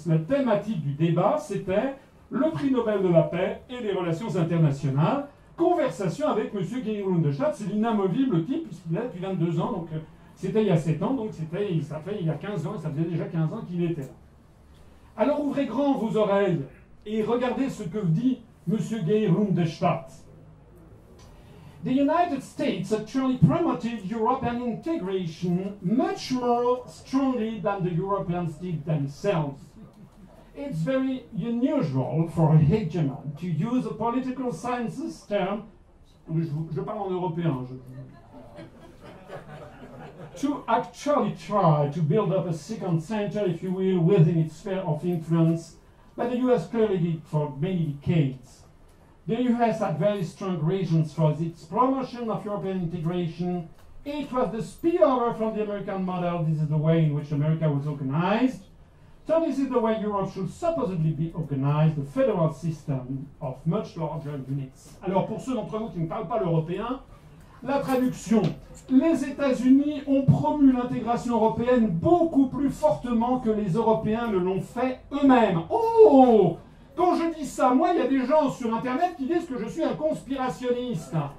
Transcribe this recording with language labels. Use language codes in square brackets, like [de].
[fr] La thématique du débat, c'était le prix Nobel de la paix et les relations internationales. Conversation avec M. Geir Lundestadt, c'est l'inamovible type, puisqu'il est depuis 22 ans, donc c'était il y a 7 ans, donc ça fait il y a 15 ans, et ça faisait déjà 15 ans qu'il était là. Alors ouvrez grand vos oreilles et regardez ce que dit M. Geir Lundestadt. [en] The United States actually promoted European integration much more strongly than the Europeans did themselves. It's very unusual for a hegemon to use a political sciences term, [fr] je parle en européen, [en] to actually try to build up a second center, if you will, within its sphere of influence, but the US clearly did for many decades. The US had very strong reasons for its promotion of European integration. It was the spillover from the American model. This is the way in which America was organized. So this is the way Europe should supposedly be organized, a federal system of much larger units. [fr] Alors pour ceux d'entre vous qui ne parlent pas l'européen, la traduction. Les États-Unis ont promu l'intégration européenne beaucoup plus fortement que les Européens ne l'ont fait eux-mêmes. Oh! Quand je dis ça, moi, il y a des gens sur Internet qui disent que je suis un conspirationniste.